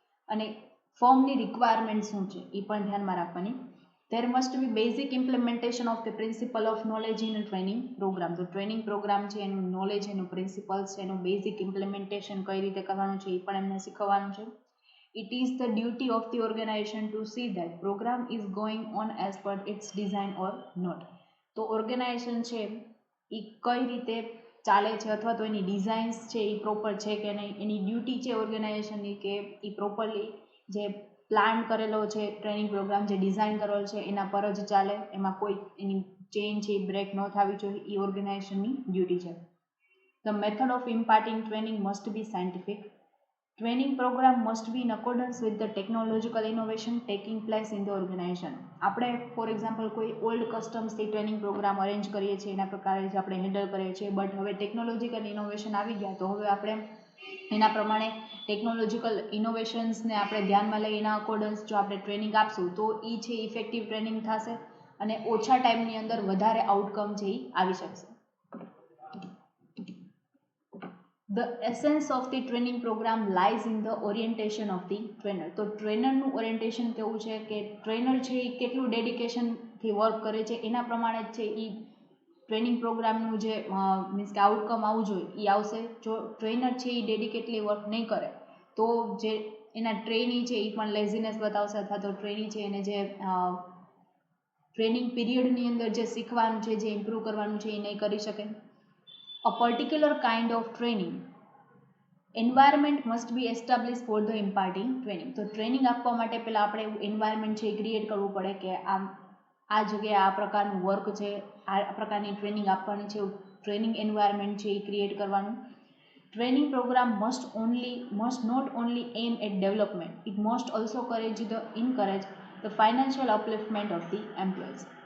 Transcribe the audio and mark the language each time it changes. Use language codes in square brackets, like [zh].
[gu] અને ફર્મની રિક્વાયરમેન્ટ શું છે એ પણ ધ્યાનમાં રાખવાની. [en] There must be basic implementation of the principle of knowledge in a training program. [gu] તો ટ્રેનિંગ પ્રોગ્રામ છે એનું નોલેજ, એનું પ્રિન્સિપલ્સ છે, એનું બેઝિક ઇમ્પ્લિમેન્ટેશન કઈ રીતે કરવાનું છે એ પણ એમને શીખવવાનું છે. [en] It is the duty of the organization to see that program is going on as per its design or not. [gu] તો ઓર્ગેનાઇઝેશન છે એ કઈ રીતે ચાલે છે અથવા તો એની ડિઝાઇન્સ છે એ પ્રોપર છે કે નહીં, એની ડ્યુટી છે ઓર્ગેનાઇઝેશનની કે એ પ્રોપરલી જે પ્લાન કરેલો છે ટ્રેનિંગ પ્રોગ્રામ, જે ડિઝાઇન કરેલો છે એના પર જ ચાલે, એમાં કોઈ એની ચેન્જ છે બ્રેક ન થવી જોઈએ, એ ઓર્ગેનાઇઝેશનની ડ્યુટી છે. [en] The method of imparting training must be scientific. Training program must be in accordance with the technological innovation taking place in the organization. [gu] આપણે ફોર એક્ઝામ્પલ કોઈ ઓલ્ડ કસ્ટમ્સથી ટ્રેનિંગ પ્રોગ્રામ અરેન્જ કરીએ છીએ, એના પ્રકારે જ આપણે હેન્ડલ કરીએ છીએ, બટ હવે ટેકનોલોજીકલ ઇનોવેશન આવી ગયા તો હવે આપણે એના પ્રમાણે ટેકનોલોજીકલ ઇનોવેશન્સને આપણે ધ્યાનમાં લઈ એના અકોર્ડન્સ જો આપણે ટ્રેનિંગ આપશું તો એ છે ઇફેક્ટિવ ટ્રેનિંગ થશે અને ઓછા ટાઈમની અંદર વધારે આઉટકમ છે એ આવી શકશે. [en] The essence of the training program lies in the orientation of the trainer. [gu] તો ટ્રેનરનું ઓરિએન્ટેશન કેવું છે કે ટ્રેનર છે એ કેટલું ડેડિકેશનથી વર્ક કરે છે એના પ્રમાણે જ છે એ ટ્રેનિંગ પ્રોગ્રામનું જે મીન્સ કે આઉટકમ આવવું જોઈએ એ આવશે. જો ટ્રેનર છે એ ડેડિકેટલી વર્ક નહીં કરે તો જે એના ટ્રેની છે એ પણ લેઝીનેસ બતાવશે, અથવા તો ટ્રેની છે એને જે ટ્રેનિંગ પીરિયડની અંદર જે શીખવાનું છે, જે ઇમ્પ્રૂવ કરવાનું છે એ નહીં કરી શકે. [en] A particular kind of training environment must be established for the imparting training. [gu] તો ટ્રેનિંગ આપવા માટે પહેલાં આપણે એવું એન્વાયરમેન્ટ છે એ ક્રિએટ કરવું પડે કે આ જગ્યાએ આ પ્રકારનું વર્ક છે, આ પ્રકારની ટ્રેનિંગ આપવાની છે, એવું ટ્રેનિંગ એન્વાયરમેન્ટ છે એ ક્રિએટ કરવાનું. [en] Training program must not only aim at development, it must also encourage the financial upliftment of the employees.